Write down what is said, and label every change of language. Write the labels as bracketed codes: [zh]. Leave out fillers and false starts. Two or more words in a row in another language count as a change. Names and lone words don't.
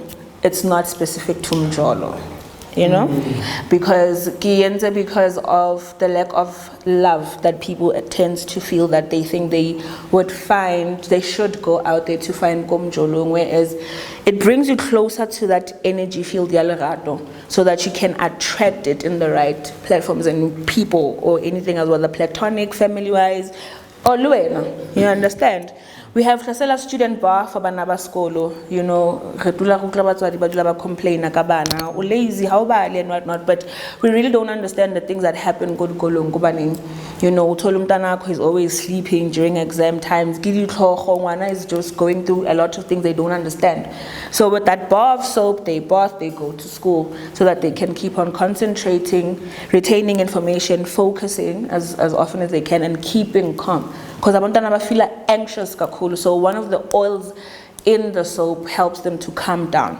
[en] It's not specific to mjolo, because of the lack of love that people tend to feel, that they think they should go out there to find komjolo, whereas it brings you closer to that energy field yalerato, so that you can attract it in the right platforms and people or anything as well, the platonic, family-wise, or luena, you understand? We have Hlasela student bar for [st] bana ba skolo, [en] you know, [st] re dula go tla batswadi ba dula ba complain ka bana, [en] o lazy, how bad and whatnot, but we really don't understand the things that happen [st] go dikolong go baneng. [en] You know, [zu] uthola umntana wakho [en] is always sleeping during exam times, [st] gidi tlhogo, [en] ngwana is just going through a lot of things they don't understand. So with that bar of soap, they bath, they go to school so that they can keep on concentrating, retaining information, focusing as often as they can, and keeping calm. Because abantwana feel anxious kakhulu, so one of the oils in the soap helps them to calm down.